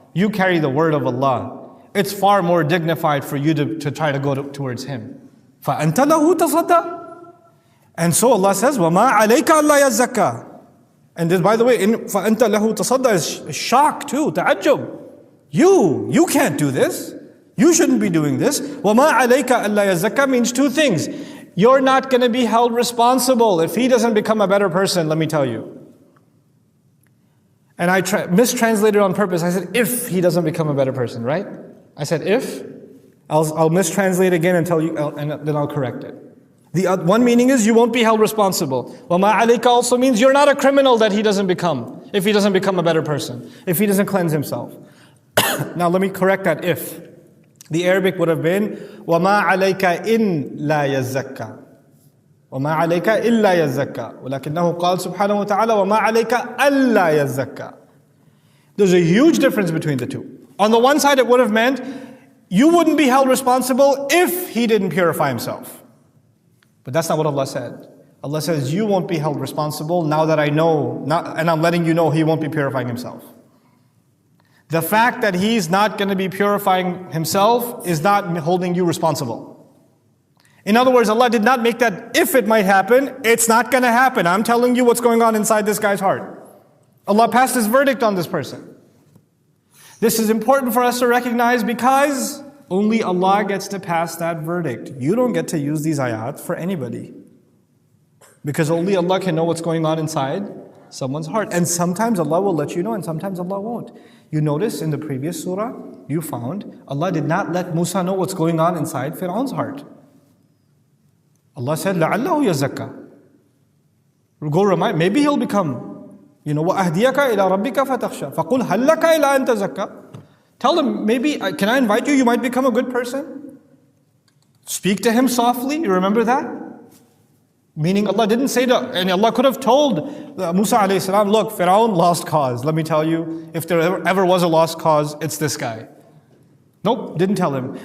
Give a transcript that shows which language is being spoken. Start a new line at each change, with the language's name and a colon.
English: You carry the word of Allah. It's far more dignified for you to try to go towards him.
Arabic: فَأَنْتَ لَهُ تَصَدَّى.
English: And so Allah says,
Arabic: وَمَا عَلَيْكَ أَلَّا يَزَّكَّى.
English: And this, by the way,
Arabic: فَأَنْتَ لَهُ تَصَدَّى
English: is shock too, ta'ajjub. You can't do this. You shouldn't be doing this.
Arabic: وَمَا عَلَيْكَ أَلَّا يَزَّكَّى
English: means two things. You're not going to be held responsible if he doesn't become a better person, let me tell you. And I mistranslated on purpose. I said, if he doesn't become a better person, right? I said, if. I'll mistranslate again and tell you, and then I'll correct it. The one meaning is you won't be held responsible.
Arabic: وَمَا عَلَيْكَ
English: also means you're not a criminal that he doesn't become, if he doesn't become a better person, if he doesn't cleanse himself. Now let me correct that if. The Arabic would have been
Arabic: وَمَا عَلَيْكَ إِن لَا يَزَّكَّى وَمَا عَلَيْكَ إِلَّا يَزَّكَّى وَلَكِنَّهُ قال سبحانه وتعالى وَمَا عَلَيْكَ أَلَّا يَزَّكَّى.
English: There's a huge difference between the two. On the one side it would have meant you wouldn't be held responsible if he didn't purify himself. But that's not what Allah said. Allah says you won't be held responsible now that I know, and I'm letting you know he won't be purifying himself. The fact that he's not going to be purifying himself is not holding you responsible. In other words, Allah did not make that if it might happen, it's not going to happen. I'm telling you what's going on inside this guy's heart. Allah passed His verdict on this person. This is important for us to recognize because only Allah gets to pass that verdict. You don't get to use these ayat for anybody. Because only Allah can know what's going on inside someone's heart. And sometimes Allah will let you know and sometimes Allah won't. You notice in the previous surah, you found Allah did not let Musa know what's going on inside Fir'aun's heart. Allah said,
Arabic: لَعَلَّهُ يَزَّكَّى.
English: Go remind, maybe he'll become,
Arabic: وَأَهْدِيَكَ إِلَىٰ رَبِّكَ فَتَخْشَى فَقُلْ هَلْ لَكَ إِلَىٰ أَن تَزَكَّى.
English: Tell him, maybe, can I invite you? You might become a good person. Speak to him softly. You remember that? Meaning Allah didn't say to, and Allah could have told Musa alayhi salam, look, Fir'aun lost cause. Let me tell you, if there ever was a lost cause, it's this guy. Nope, didn't tell him.